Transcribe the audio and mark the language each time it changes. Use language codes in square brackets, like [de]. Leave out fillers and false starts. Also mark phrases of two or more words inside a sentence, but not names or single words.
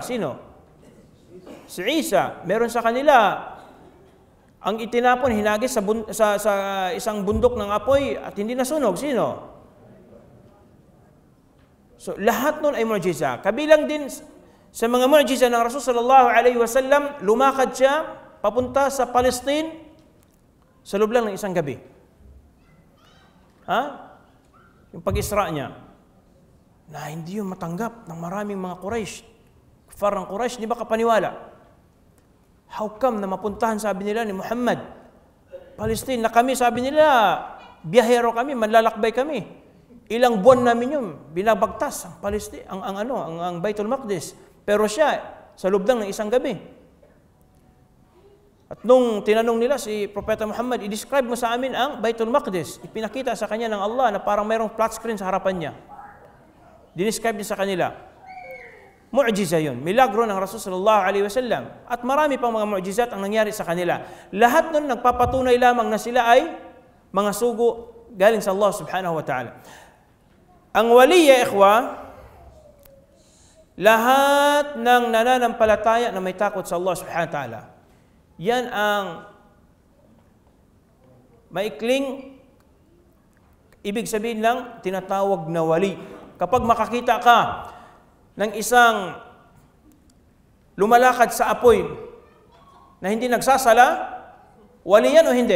[tl] Sino? Si Isa. Meron sa kanila ang itinapon, hinagis sa isang bundok ng apoy at hindi nasunog. Sino? So, lahat nun ay mu'jiza. Kabilang din sa mga mu'jiza ng Rasul [ar] صلى الله عليه وسلم, [tl] lumakad siya papunta sa Palestine sa loob lang ng isang gabi. Yung pag-isra niya, na hindi yun matanggap ng maraming mga Quraysh. Kufar ng Quraysh, di ba kapaniwala? [en] How come [tl] na mapuntahan, sabi nila ni Muhammad, Palestine, na kami, sabi nila, biyahero kami, manlalakbay kami. Ilang buwan namin yun, binabagtas ang Palestine, ang Baitul Maqdis. Pero siya, sa loob lang ng isang gabi. At nung tinanong nila si Propeta Muhammad, i-describe mo sa amin ang Baitul Maqdis. Ipinakita sa kanya ng Allah na parang mayroong flat screen sa harapan niya. Dinescribe niya sa kanila. Mu'jiza yun. Milagro ng Rasul [ar] صلى الله عليه وسلم. [tl] At marami pang mga mu'jizat ang nangyari sa kanila. Lahat nun nagpapatunay lamang na sila ay mga sugo galing sa Allah [ar] سبحانه وتعالى. [tl] Ang waliya, ikhwa, lahat ng nananampalataya na may takot sa Allah [ar] سبحانه وتعالى, [tl] yan ang maikling ibig sabihin lang tinatawag na wali. Kapag makakita ka ng isang lumalakad sa apoy na hindi nagsasala, wali yan o hindi?